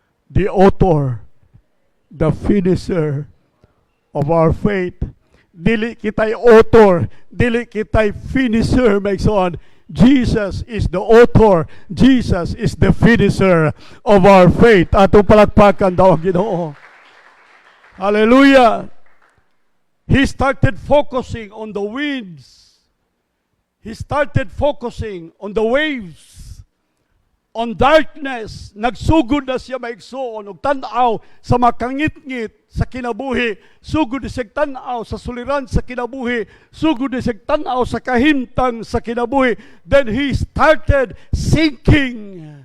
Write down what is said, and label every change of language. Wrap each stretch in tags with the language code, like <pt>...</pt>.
<en>The author, the finisher of our faith.</en> <ceb>Dili kitay author, dili kitay finisher, maigsoon.</ceb> <en>Jesus is the author, Jesus is the finisher of our faith.</en> <ceb>Atong palakpakan daw ang Ginoo.</ceb> <en>Hallelujah. He started focusing on the winds. He started focusing on the waves, on darkness.</en> <ceb>Nagsugod na siya maigsoon og tan-aw sa makangit-ngit sa kinabuhi. Sugod na siya tan-aw sa suliran sa kinabuhi. Sugod na siya tan-aw sa kahimtang sa kinabuhi.</ceb> <en>Then he started sinking.</en>